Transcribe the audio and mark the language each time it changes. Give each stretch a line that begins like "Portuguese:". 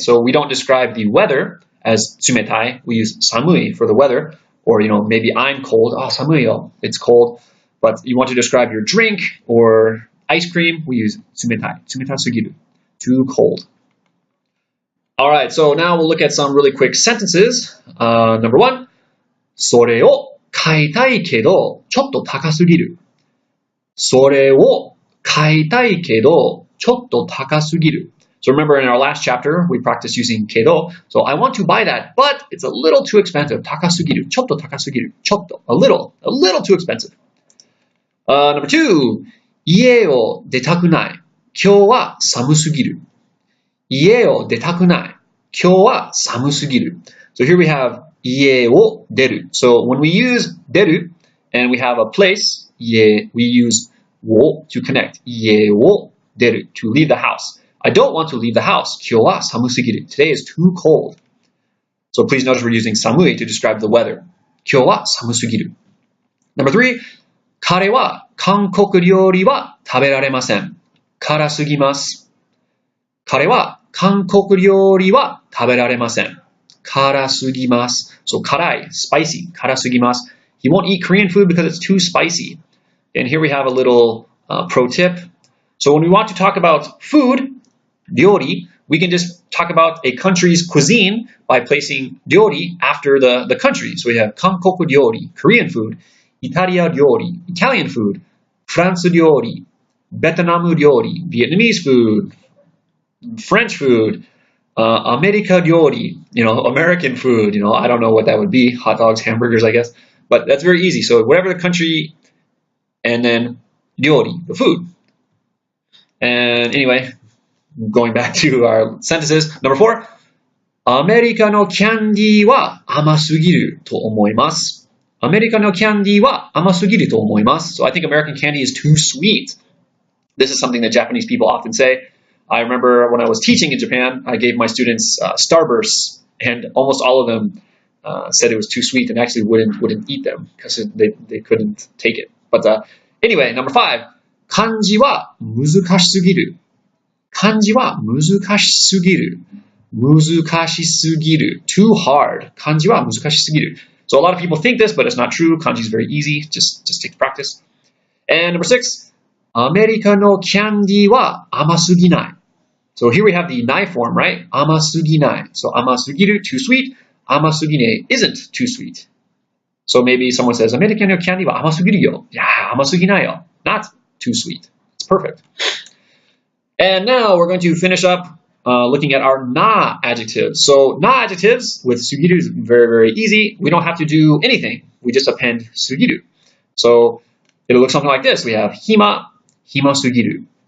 English: So we don't describe the weather as 冷たい. We use 寒い for the weather. Or, maybe I'm cold. 寒いよ, it's cold. But you want to describe your drink or ice cream, we use 冷たい, 冷たすぎる, too cold. All right, so now we'll look at some really quick sentences. Number 1,
Japanese: それを買いたいけどちょっと高すぎる。それを買いたいけどちょっと高すぎる。
English: So remember in our last chapter, we practiced using けど. So I want to buy that, but it's a little too expensive.
Japanese: 高すぎる。ちょっと高すぎる。ちょっと。
English: A little too expensive. Number 2,
Japanese: 家を出たくない。今日は寒すぎる。家を出たくない。今日は寒すぎる。
English: So here we have
Japanese: 家を出る。
English: So when we use 出る and we have a place, 家, we use を to connect.
Japanese: 家を出る
English: to leave the house. I don't want to leave the house.
Japanese: 今日は寒すぎる.
English: Today is too cold. So please notice we're using 寒い to describe the weather.
Japanese: 今日は寒すぎる.
English: Number 3,
Japanese: 彼は韓国料理は食べられません。辛すぎます。彼は韓国料理は食べられません。辛すぎます。
English: So 辛い, spicy, 辛すぎます. He won't eat Korean food because it's too spicy. And here we have a little pro tip. So when we want to talk about food, 料理, we can just talk about a country's cuisine by placing 料理 after the country. So we have 韓国料理, Korean food, イタリア料理, Italian food, フランス料理, ベトナム料理, Vietnamese food, French food, アメリカ料理, American food, I don't know what that would be. Hot dogs, hamburgers, I guess. But that's very easy. So whatever the country, and then 料理, the food. And anyway, going back to our sentences. Number 4.
Japanese: アメリカのキャンディーは甘すぎると思います。アメリカのキャンディーは甘すぎると思います。
English: So I think American candy is too sweet. This is something that Japanese people often say. I remember when I was teaching in Japan, I gave my students Starbursts, and almost all of them said it was too sweet and actually wouldn't eat them because they couldn't take it. But anyway, number 5.
Japanese: 漢字は難しすぎる。漢字は難しすぎる。難しすぎる.
English: Too hard.
Japanese: 漢字は難しすぎる.
English: So a lot of people think this, but it's not true. Kanji is very easy. Just take practice. And number 6.
Japanese: アメリカのキャンディーは甘すぎない.
English: So here we have the nai form, right?
Japanese: 甘すぎない.
English: So 甘すぎる, too sweet. 甘すぎね isn't too sweet. So maybe someone says,
Japanese: アメリカのキャンディーは甘すぎるよ.
English: Yeah,
Japanese: 甘すぎないよ.
English: Not too sweet. It's perfect. And now we're going to finish up looking at our na-adjectives. So na-adjectives with sugiru is very, very easy. We don't have to do anything. We just append sugiru. So it'll look something like this. We have hima, hima sugiru.